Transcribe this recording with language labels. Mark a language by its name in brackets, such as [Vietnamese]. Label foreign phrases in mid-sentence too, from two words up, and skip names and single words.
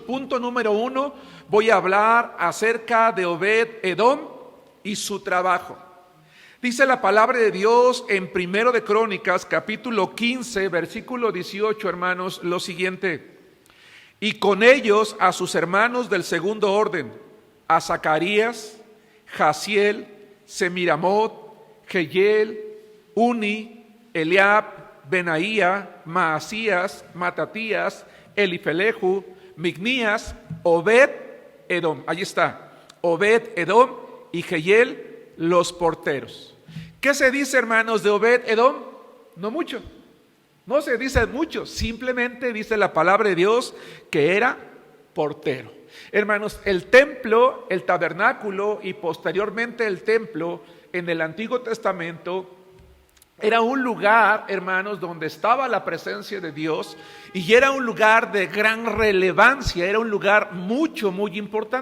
[Spanish] Punto número 1, voy a hablar acerca de Obed-Edom y su trabajo. Dice la palabra de Dios en Primero de Crónicas, capítulo 15, versículo 18, hermanos, lo siguiente. Y con ellos a sus hermanos del segundo orden, a Zacarías, Jaziel, Semiramot, Jehiel, Uni, Eliab, Benaía, Maasías, Matatías, Elifelehu, Mignías, Obed-Edom. Allí está, Obed-Edom y Jehiel, los porteros. ¿Qué se dice, hermanos, de Obed-Edom? No mucho. No se dice mucho. Simplemente dice la palabra de Dios que era portero. Hermanos, el templo, el tabernáculo y posteriormente el templo en el Antiguo Testamento era un lugar, hermanos, donde estaba la presencia de Dios y era un lugar de gran relevancia, era un lugar muy importante.